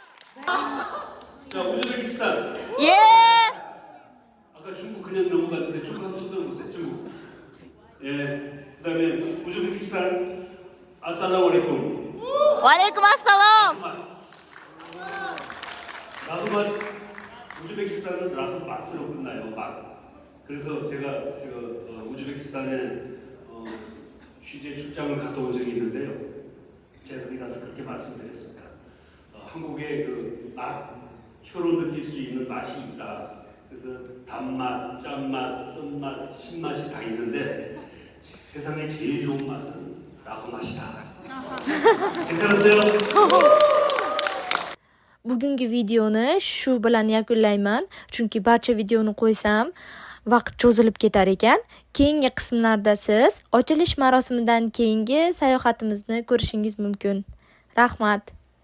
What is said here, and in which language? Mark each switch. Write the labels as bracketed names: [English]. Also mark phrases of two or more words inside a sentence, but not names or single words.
[Korean] 자, 우즈베키스탄. 예! 아까 중국 그냥 넘어갔는데 중국 한번 손 들어보세요. 중국. 예. 그다음에 우즈베키스탄. [Uzbek] Assalomu alaykum. Waalaikum assalom. [Korean] 라흐맛. 우즈베키스탄은 라흐맛으로 끝나요. 맛. 그래서 제가 우즈베키스탄에 취재 출장을 갔다 온 적이 있는데요. 제가 거기 가서 그렇게 말씀드렸습니다. 한국의 그 맛, 혀로 느낄 수 있는 맛이 있다. 그래서 단맛, 짠맛, 쓴맛, 신맛이 다 있는데 세상에 제일 좋은 맛은 라구 맛이다. 괜찮았어요? [Uzbek] Bugungi videoni shu bilan yakunlayman, chunki barcha videoni qo'ysam vaqt cho'zilib ketar ekan. Keyingi qismlarda siz ochilish marosimidan keyingi sayohatimizni ko'rishingiz mumkin. Rahmat.